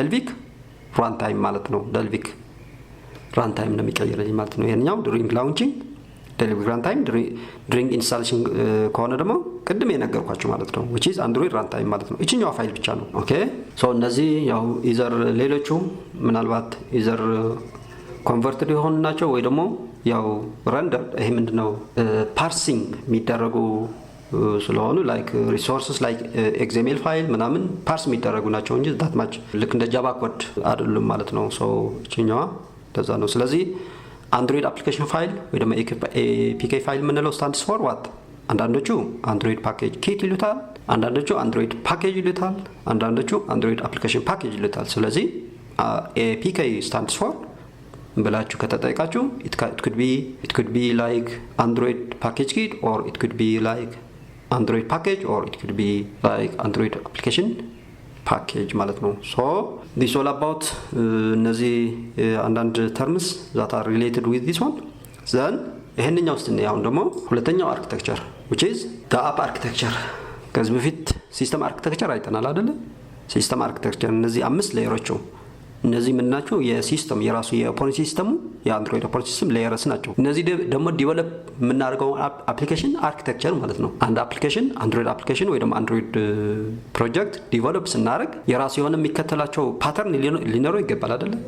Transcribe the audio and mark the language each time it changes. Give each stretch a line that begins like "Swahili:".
Amharic: ደልቪክ ራን ታይም ማለት ነው። ደልቪክ ራን ታይም ነው የሚቀይርልኝ ማለት ነው። ይሄኛው
English: ዱሪንግ ላውንቺንግ
Amharic: ደልቪክ ራን ታይም፣
English: ዱሪንግ ኢንስታሌሽን
Amharic: ከሆነ ደግሞ ቅድም የነገርኳችሁ ማለት ነው
English: which is
Amharic: አንድሮይድ ራን ታይም ማለት ነው። እችኛዋ ፋይል ብቻ ነው።
English: ኦኬ ሶ
Amharic: እነዚህ ያው
English: ኢዘር
Amharic: ሌሎቹ ምናልባት
English: ኢዘር ኮንቨርትድ
Amharic: የሆኑ ናቸው ወይ ደግሞ ያው ረንደር ይሄ ምንድነው ፓርሲንግ የሚደረጉ ስለሆኑ
English: ላይክ ሪሶርስስ ላይክ ኤክስኤምኤል ፋይል
Amharic: ምናምን ፓርስ የሚደረጉ ናቸው እንጂ
English: ዳት ማች
Amharic: ልክ እንደ ጃቫ ኮድ አይደሉም ማለት ነው።
English: ሶ
Amharic: እችኛዋ እንደዛ ነው። ስለዚህ አንድሮይድ አፕሊኬሽን ፋይል ወይ ደግሞ ኤፒኬ ፋይል የምንለው
English: ስታንድስ ፎር ዋት?
Amharic: አንዳንዶቹ አንድሮይድ ፓኬጅ ኪት ይሉታል፣ አንዳንዶቹ አንድሮይድ ፓኬጅ ይሉታል፣ አንዳንዶቹ አንድሮይድ አፕሊኬሽን ፓኬጅ ይሉታል። ስለዚህ ኤፒኬ
English: ስታንድስ ፎር
Amharic: ብላችሁ ከተጠይቃችሁ
English: it could be like android package kit or it could be like android package or it could be like android application package
Amharic: ማለት ነው።
English: so this all about
Amharic: እነዚህ አንዳንድ
English: terms that are related with this one then
Amharic: ይሄንኛው ውስጥ ነው። አሁን ደግሞ ሁለተኛው አርኪቴክቸር
English: which is the app architecture።
Amharic: ከዚህ በፊት ሲስተም አርኪቴክቸር አይተናል አይደለ? ሲስተም አርኪቴክቸር እነዚህ 5 ሌየሮች እነዚህ ምን ናቸው? የሲስተም የራሱ የኦፐሬቲንግ ሲስተሙ የአንድሮይድ ኦፐሬቲንግ ሲስተም ሌየርስ ናቸው። እነዚህ ደግሞ ዲቨሎፕ የምናደርገው አፕሊኬሽን አርኪቴክቸር ማለት ነው። አንድ አፕሊኬሽን አንድሮይድ አፕሊኬሽን ወይ ደግሞ አንድሮይድ ፕሮጀክት ዲቨሎፕ ስናደርግ የራሱ የሆነ የሚከተላቸው ፓተርን ሊኖረው ይገባል አይደለ?